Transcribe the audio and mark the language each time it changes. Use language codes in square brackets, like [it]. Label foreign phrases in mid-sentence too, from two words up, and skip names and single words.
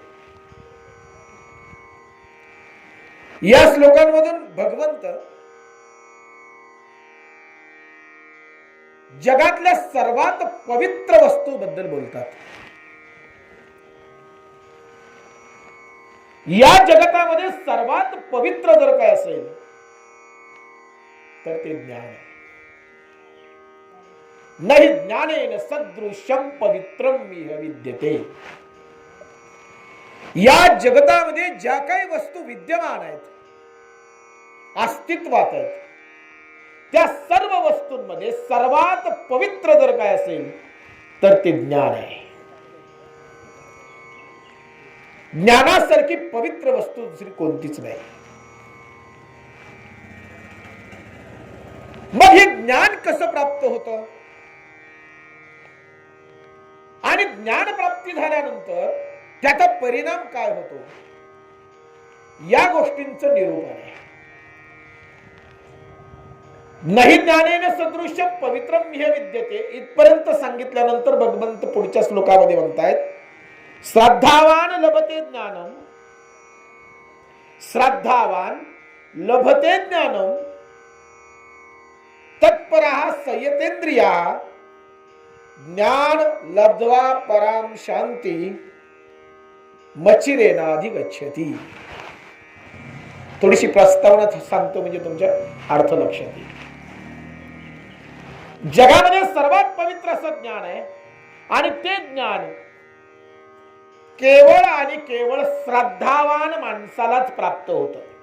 [mr] या श्लोकांमधून भगवंत जगातल्या सर्वात पवित्र वस्तू बद्दल बोलतात। या जगतामध्ये सर्वात पवित्र जर काय असेल तर ते ज्ञान आहे। [sa] नहि ज्ञानेन सदृशं पवित्रम इह विद्यते। [mr] या जगतामध्ये ज्या काही वस्तू विद्यमान आहेत, अस्तित्वात आहेत, त्या सर्व वस्तूंमध्ये सर्वात पवित्र जर काय असेल तर ते ज्ञान आहे। ज्ञानासारखी पवित्र वस्तू दुसरी कोणतीच नाही। मग हे ज्ञान कसं प्राप्त होतं आणि ज्ञान प्राप्ती झाल्यानंतर त्याचा परिणाम काय होतो, या गोष्टींचं निरूपण आहे। [sa] नहि ज्ञानेन सदृश्य पवित्रम इह विद्यते [mr] इथपर्यंत सांगितल्यानंतर भगवंत पुढच्या श्लोकामध्ये म्हणतायत, [sa] श्रद्धावान लभते ज्ञानम, श्रद्धावान लभते ज्ञानम, तत्पराः संयतेन्द्रियाः। ज्ञान लब्ध्वा पराम शांती, मचिरेनाधिगच्छति। [mr] थोडीशी प्रस्तावना सांगतो म्हणजे तुमच्या अर्थ लक्षात येईल। जगामध्ये सर्वात पवित्र असं ज्ञान आहे आणि ते ज्ञान केवळ आणि केवळ श्रद्धावान माणसालाच प्राप्त होतं।